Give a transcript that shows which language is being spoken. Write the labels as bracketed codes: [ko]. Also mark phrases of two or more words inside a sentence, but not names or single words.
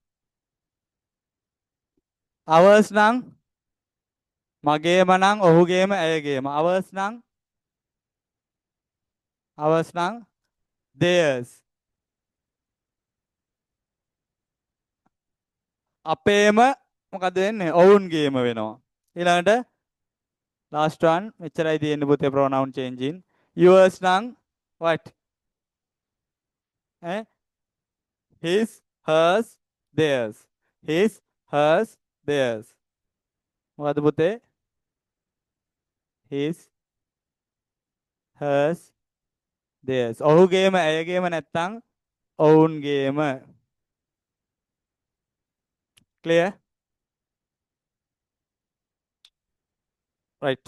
[si] ours නම් මගේම නම් ඔහුගේම ඇයගේම. [en] ours නම් theirs. [si] අපේම මොකද වෙන්නේ? ඔවුන්ගේම වෙනවා. ඊළඟට [en] last one [si] මෙච්චරයි තියෙන්නේ පුතේ [en] pronoun changing. yours නම් what? ඈ his, hers, theirs. his, hers, theirs. [si] මොකද පුතේ? [en] his, hers, theirs. [si] ඔහුගේම ඇයගේම නැත්තම් ඔවුන්ගේම. [en] clear? right.